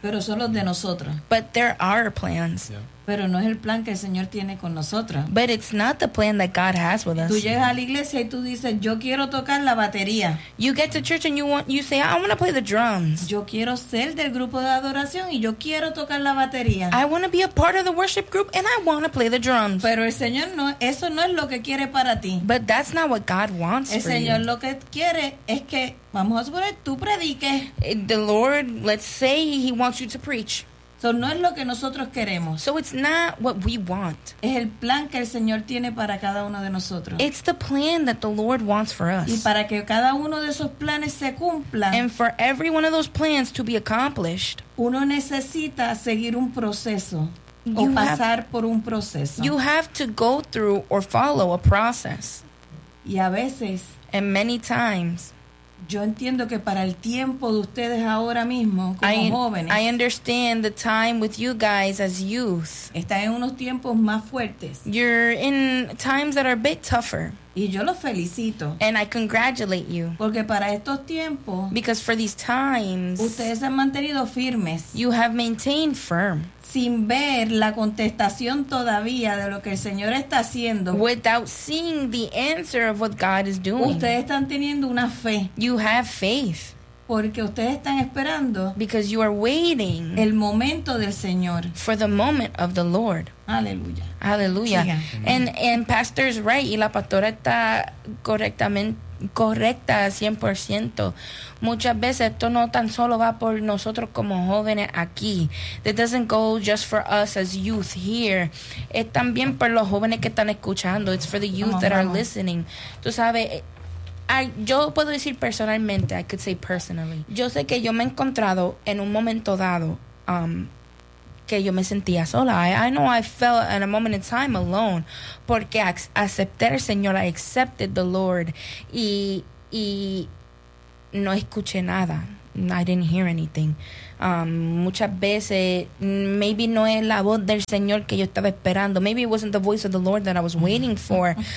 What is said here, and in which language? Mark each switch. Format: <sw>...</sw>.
<es>Pero son los de nosotros.</es> <en>But there are plans. Yeah.</en> <es>Pero no es el plan que el Señor tiene con nosotros.</es> <en>But it's not the plan that God has with us.</en> <es>Tú llegas a la iglesia y tú dices, yo quiero tocar la batería.</es> <en>You get to church and you say, I want to play the drums.</en> <es>Yo quiero ser del grupo de adoración y yo quiero tocar la batería.</es> <en>I want to be a part of the worship group and I want to play the drums.</en> <es>Pero el Señor no, eso no es lo que quiere para ti.</es> <en>But that's not what God wants for you.</en> <es>El Señor lo que quiere es que, vamos a suponer, tú prediques.</es> <en>The Lord, let's say he wants you to preach.</en> <es>So, no es lo que nosotros queremos.</es> <en>So it's not what we want.</en> <es>Es el plan que el Señor tiene para cada uno de nosotros.</es> <en>It's the plan that the Lord wants for us.</en> <es>Y para que cada uno de esos planes se cumpla.</es> <en>And for every one of those plans to be accomplished.</en> <es>Uno necesita seguir un proceso. O pasar por un proceso.</es> <en>You have to go through or follow a process.</en> <es>Y a veces.</es> <en>And many times.</en> <es>Yo entiendo que para el tiempo de ustedes ahora mismo, como jóvenes.</es> <en>I understand the time with you guys as youth.</en> <es>Están en unos tiempos más fuertes.</es> <en>You're in times that are a bit tougher.</en> <es>Y yo los felicito.</es> <en>And I congratulate you.</en> <es>Porque para estos tiempos.</es> <en>Because for these times.</en> <es>Ustedes han mantenido firmes.</es> <en>You have maintained firm.</en> <es>Sin ver la contestación todavía de lo que el Señor está haciendo.</es> <en>Without seeing the answer of what God is doing.</en> <es>Ustedes están teniendo una fe.</es> <en>You have faith.</en> <es>Porque ustedes están esperando.</es> <en>Because you are waiting.</en> <es>El momento del Señor.</es> <en>For the moment of the Lord.</en> <es>Aleluya. Aleluya.</es> <en>And pastor is right.</en> <es>Y la pastora está correcta 100%. Muchas veces esto no tan solo va por nosotros como jóvenes aquí.</es> <en>It doesn't go just for us as youth here.</en> <es>Es también por los jóvenes que están escuchando.</es> <en>It's for the youth that are listening.</en> <es>Tú sabes... Yo puedo decir personalmente,</es> <en>I could say personally.</en> <es>Yo sé que yo me he encontrado en un momento dado que yo me sentía sola.</es> <en>I know I felt in a moment in time alone</en> <es>porque acepté al Señor,</es> <en>I accepted the Lord</en> <es>y no escuché nada.</es> <en>I didn't hear anything.</en> <es>Muchas veces,</es> <en>maybe</en> <es>no es la voz del Señor que yo estaba esperando.</es> <en>Maybe it wasn't the voice of the Lord that I was waiting for.</en>